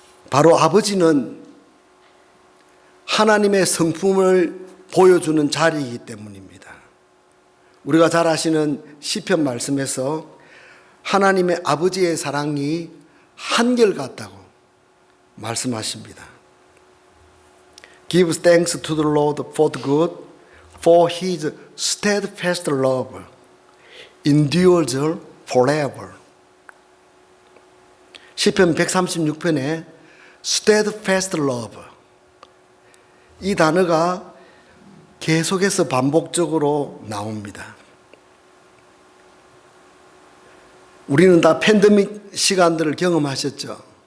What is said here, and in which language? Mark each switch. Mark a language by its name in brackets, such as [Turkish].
[Korean] 바로 아버지는 하나님의 성품을 보여주는 자리이기 때문입니다. 우리가 잘 아시는 시편 말씀에서 하나님의 아버지의 사랑이 한결같다고 말씀하십니다. [English] Give thanks to the Lord for the good, for His steadfast love endures forever. [Korean] 시편 136편에 [English] steadfast love, [Korean] 이 단어가 계속해서 반복적으로 나옵니다. 우리는 다 팬데믹 시간들을 경험하셨죠.